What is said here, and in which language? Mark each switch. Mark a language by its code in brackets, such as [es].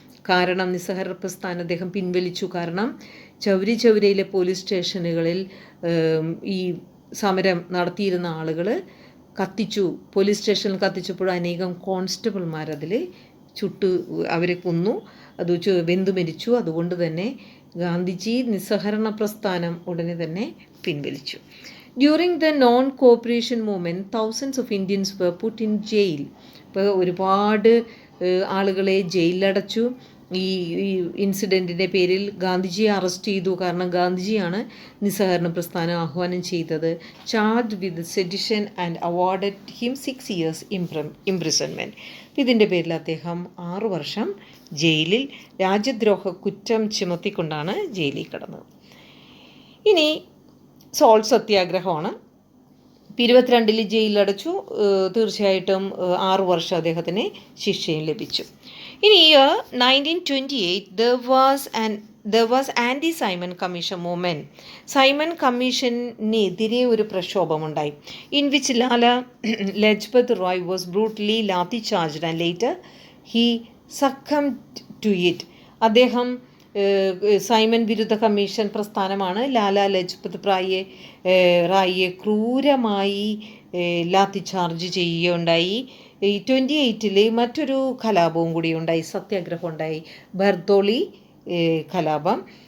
[ml] കാരണം നിസ്സഹരണ പ്രസ്ഥാനം അദ്ദേഹം പിൻവലിച്ചു. കാരണം ചൗരിയിലെ പോലീസ് സ്റ്റേഷനുകളിൽ ഈ സമരം നടത്തിയിരുന്ന ആളുകൾ കത്തിച്ചു. പോലീസ് സ്റ്റേഷനിൽ കത്തിച്ചപ്പോൾ അനേകം കോൺസ്റ്റബിൾമാർ അതിൽ അവരെ കൊന്നു. അത് വെന്തു മരിച്ചു. അതുകൊണ്ട് തന്നെ ഗാന്ധിജി നിസ്സഹരണ പ്രസ്ഥാനം ഉടനെ തന്നെ പിൻവലിച്ചു. [en] During the non-cooperation movement, thousands of Indians were put in jail. [ml] ഇപ്പോൾ ഒരുപാട് ആളുകളെ ജയിലിലടച്ചു. ഈ ഇൻസിഡൻറ്റിൻ്റെ പേരിൽ ഗാന്ധിജിയെ അറസ്റ്റ് ചെയ്തു. കാരണം ഗാന്ധിജിയാണ് നിസ്സഹരണ പ്രസ്ഥാനം ആഹ്വാനം ചെയ്തത്. [en] Charged with sedition and awarded him 6 years imprisonment. [ml] ഇതിൻ്റെ പേരിൽ അദ്ദേഹം 6 വർഷം ജയിലിൽ രാജ്യദ്രോഹ കുറ്റം ചുമത്തിക്കൊണ്ടാണ് ജയിലിൽ കിടന്നത്. ഇനി സോൾട്ട് സത്യാഗ്രഹമാണ്. 22 ജയിലിലടച്ചു. തീർച്ചയായിട്ടും 6 വർഷം അദ്ദേഹത്തിന് ശിക്ഷയും ലഭിച്ചു. ഇനി [en] 1928 there was anti-Simon Commission movement. [ml] Simon കമ്മീഷനെതിരെ ഒരു പ്രക്ഷോഭമുണ്ടായി. [en] in which Lala Lajpat Roy was brutally lathi charged and later he succumbed to it. [ml] അദ്ദേഹം സൈമൺ വിരുദ്ധ കമ്മീഷൻ പ്രസ്ഥാനമാണ് ലാലാ ലജ്പത് റായിയെ ക്രൂരമായി ലാത്തി ചാർജ് ചെയ്യുകയുണ്ടായി. 28 മറ്റൊരു കലാപവും കൂടി ഉണ്ടായി, സത്യാഗ്രഹം ഉണ്ടായി, ബർദോളി കലാപം.